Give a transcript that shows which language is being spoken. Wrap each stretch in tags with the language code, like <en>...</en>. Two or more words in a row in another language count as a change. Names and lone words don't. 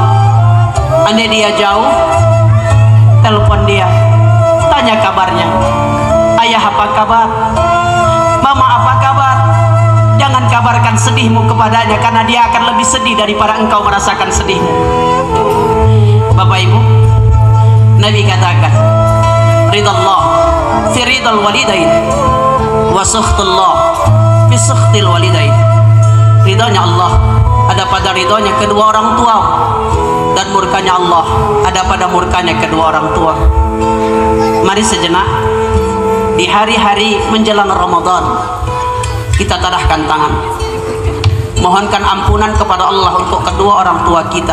<id>Andai dia jauh, telepon dia, tanya kabarnya. Ayah apa kabar? Mama apa kabar? Jangan kabarkan sedihmu kepadanya, karena dia akan lebih sedih daripada engkau merasakan sedihmu. Bapak Ibu, Nabi katakan,</id> <ar>رضا الله في رضا الوالدين وسخط الله في سخط الوالدين.</ar> <id>Ridhonya Allah ada pada ridhonya kedua orang tua, dan murkanya Allah ada pada murkanya kedua orang tua. Mari sejenak di hari-hari menjelang Ramadan kita tadahkan tangan, mohonkan ampunan kepada Allah untuk kedua orang tua kita.</id>